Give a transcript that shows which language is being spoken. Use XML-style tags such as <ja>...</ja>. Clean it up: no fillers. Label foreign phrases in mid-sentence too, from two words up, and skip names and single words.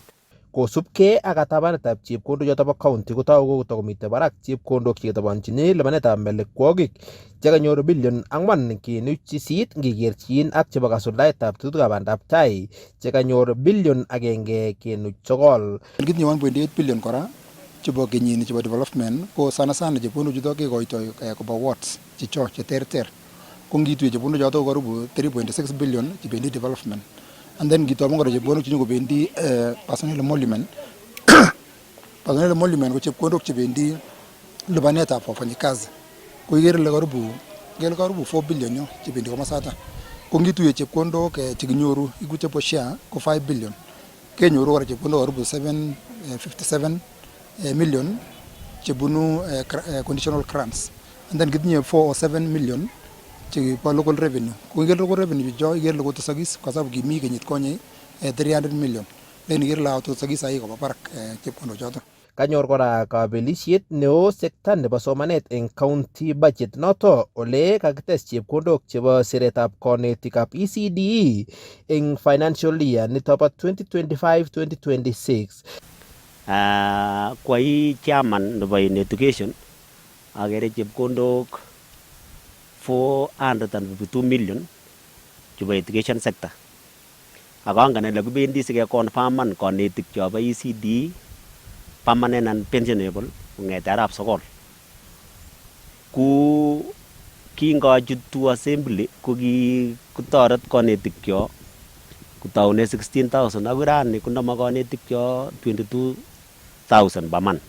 <kln>Kosubkei ak katabanetab chepkondok choto bo county kotoku kotakomite barak chepkondok cheketabanchini lipanetab melekwokik chekanyor billion 4.8 ngekerchin ak chebo kasuldaetab tetutikab bandab tai chekanyor billion 1.9. Kitinye 1.8 billion kora chebo kenyini chebo development ko sana chepkondok chuto kekoitoi koba wards chicho cheterter. Ko ngituye chepkondok choto karibu 3.6 billion chebendi development.</kln> <en>And then</en> <kln>kitu among chepkondok chenyo kobendi</kln> <en>personnel emolument. Personnel emolument</en> <kln>ko chepkondok chebendi lipanetab wafanyikazi. Ko ikere ile karibu 4 billion yo chebendi komasata. Ko ngituye chepkondok chekinyoru iku chebo share ko 5 billion. Kenyoru kora chepkondok karibu 757 million chebunu</kln> <en>conditional grants. And then</en> <kln>kitinye 407 million chekibo</kln> <en>local revenue.</en> <kln>Ko ikere</kln> <en>local revenue</en> <kln>jo ikere lo kotesokis</kln> <sw>kwa sababu</sw> <kln>kimi kenyit konye 300 million. Lakini ikere la kotesokis ai koba barak chepkondok choto. Kanyor kora kabelisiet neo sekta nebo somanet eng county budget noto ole kakites chepkondok chebo siretab konetikab ECDE eng</kln> <en>financial year</en> <kln>nito bo 2025-2026.</kln> <sw>Kwa hii</sw> <kln>chairman nebo education akere chepkondok 452 million chebo</kln> <en>education sector.</en> <kln>Akangan ile kubendi sike confirman konetik chobo ECD</kln> <en>permanent and pensionable</en> <kln>kong'ete arap sokol. Ku kingochutu assembly ko kitoret konetik cho kutaune 16,000 ak rani kunama konetik cho 22,000</kln> <en>per month.</en>